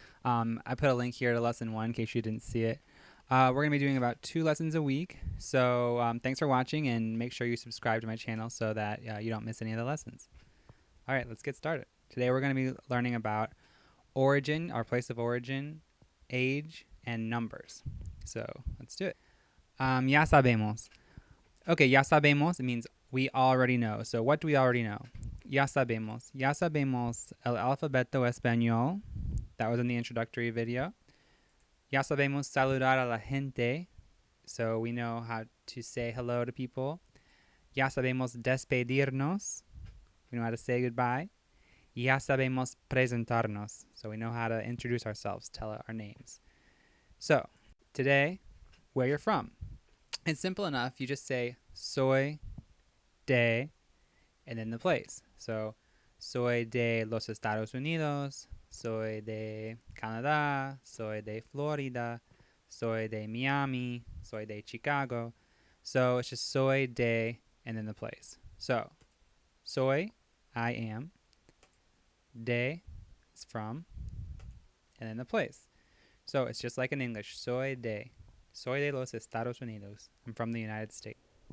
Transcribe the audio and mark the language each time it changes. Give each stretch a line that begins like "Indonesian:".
English: I put a link here to Lesson 1 in case you didn't see it. We're going to be doing about 2 lessons a week, so thanks for watching and make sure you subscribe to my channel so that you don't miss any of the lessons. Alright, let's get started. Today we're going to be learning about origin, our place of origin, age, and numbers. So let's do it.
Spanish: Ya sabemos.
English: Okay,
Spanish: ya sabemos,
English: it means we already know. So what do we already know?
Spanish: Ya sabemos. Ya sabemos el alfabeto español.
English: That was in the introductory video.
Spanish: Ya sabemos saludar a la gente.
English: So we know how to say hello to people.
Spanish: Ya sabemos despedirnos.
English: We know how to say goodbye.
Spanish: Ya sabemos presentarnos.
English: So we know how to introduce ourselves, tell our names. So today, where you're from. It's simple enough. You just say soy de and then the place.
Spanish: So, soy de los Estados Unidos, soy de Canadá, soy de Florida, soy de Miami, soy de Chicago.
English: So it's just soy de and then the place. So, soy, I am, de is from, and then the place. So it's just like in English,
Spanish: soy de los Estados Unidos.
English: I'm from the United States.